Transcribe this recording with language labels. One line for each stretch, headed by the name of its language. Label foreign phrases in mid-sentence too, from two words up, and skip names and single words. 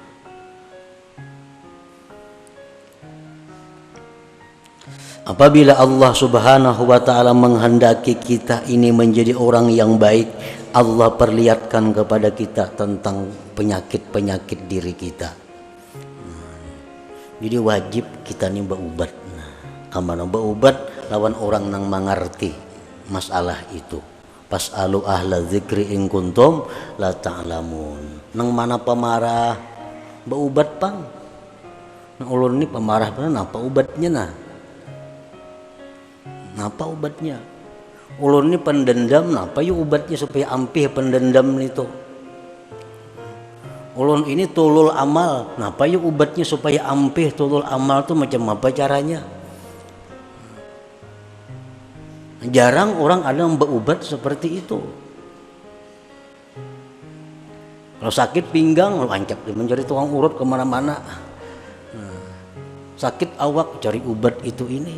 Indonesian: Apabila Allah
Arabic: سبحانه وتعالى
Indonesian: menghendaki kita ini menjadi orang yang baik, Allah perlihatkan kepada kita tentang penyakit diri kita.
Banjar: Jadi wajib kita nih berubat. Nah, kamana berubat lawan orang yang mengerti masalah itu.
Arabic: فاسألوا أهل الذكر إن كنتم لا تعلمون.
Banjar: Nang mana pemarah berubat pang. Nang ulun ini pemarah benar apa ubatnya nah. Napa obatnya? Ulun ini pendendam, napa yuk obatnya supaya ampih pendendam itu? Ulun ini tulul amal, napa yuk obatnya supaya ampih tulul amal tuh macam apa caranya?
Indonesian: Jarang orang ada yang berobat seperti itu. Kalau sakit pinggang, lu ancap dia mencari tukang urut kemana-mana. Sakit awak cari obat itu ini.